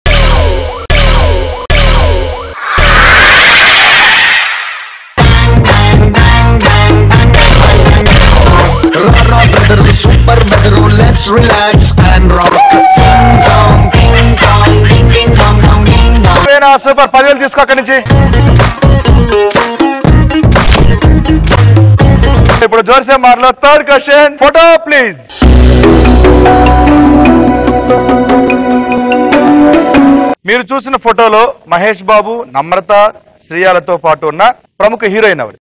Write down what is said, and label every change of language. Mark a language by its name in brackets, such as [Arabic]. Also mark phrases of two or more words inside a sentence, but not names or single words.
[English] Brother, super brother, let's relax and rock. Sing song, ding dong, ding ding dong dong ding dong. [Telugu] వేనా సూపర్. 10,000 తీసుకో అక్కడి నుంచి. [English] ఇప్పుడు [Hindi] जोरसे मारलो [English] third question, photo please. [Telugu] మీరు చూసిన ఫోటోలో మహేష్ బాబు, నమ్రత, శ్రీయాలతో పాటు ఉన్న ప్రముఖ హీరోయిన్ ఎవరు?